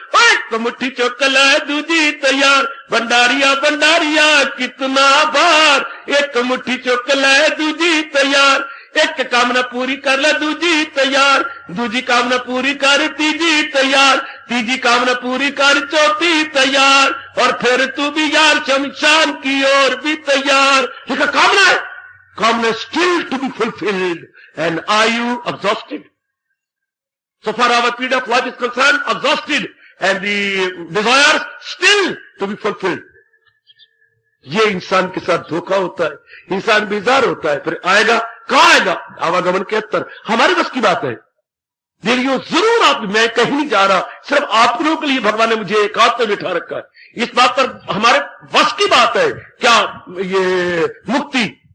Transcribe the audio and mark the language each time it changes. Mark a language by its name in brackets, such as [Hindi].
[Hindi] वो एक मुट्ठी चुक ले दूधी तैयार, भंडारिया भंडारिया कितना भार, एक मुट्ठी चुक ले दूधी तैयार, एक कामना पूरी कर ले दूजी तैयार, दूजी कामना पूरी कर तीजी तैयार, तीजी कामना पूरी कर चौथी तैयार, और फिर तू भी यार शमशान की ओर भी तैयार। ठीक है, कामना है, [English] कामना still to be fulfilled, and are you exhausted? So far our period of life is concerned, exhausted, and the desires still to be fulfilled. [Hindi] ये इंसान के साथ धोखा होता है, इंसान बेजार होता है। फिर आएगा, कहां आएगा? आवागमन के अंतर हमारे बस की बात है। दिलियो जरूर आप, मैं कहीं नहीं जा रहा, सिर्फ आप लोगों के लिए भगवान ने मुझे एकांत में बिठा रखा है। इस बात पर हमारे बस की बात है क्या ये मुक्ति?